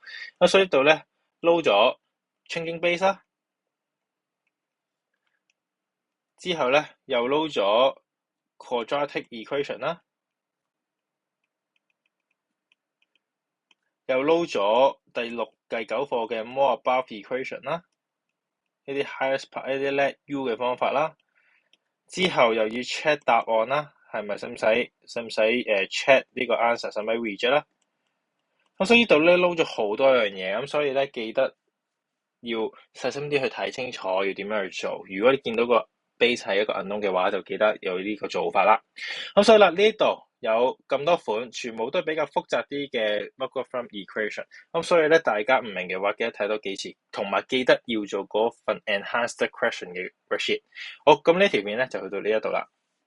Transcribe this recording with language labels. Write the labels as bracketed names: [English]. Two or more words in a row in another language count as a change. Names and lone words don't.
[Cantonese] 咁所以呢度咧撈咗 [English] changing base [Cantonese] 啦，之後咧又撈咗 [English] quadratic equation [Cantonese] 啦，又撈咗第9課嘅 [English] more above equation [Cantonese] 啦，呢啲 [English] highest part [Cantonese] 呢啲 [English] let u [Cantonese] 嘅方法啦，之後又要 check 答案啦，係咪使唔使check 呢個 answer，使唔使 reject 啦？咁所以呢度咧撈咗好多樣嘢，咁所以咧記得要細心啲去睇清楚要點樣去做。如果你見到個 base 係一個 unknown 嘅話，就記得有呢個做法啦。咁所以啦，呢度有咁多款，全部都係比較複雜啲嘅 [English] logarithm equation。 [Cantonese] 咁所以咧，大家唔明嘅話，記得睇多幾次，同埋記得要做嗰份 [English] enhanced question [Cantonese] 嘅 worksheet。好，咁呢條片咧就去到呢一度啦。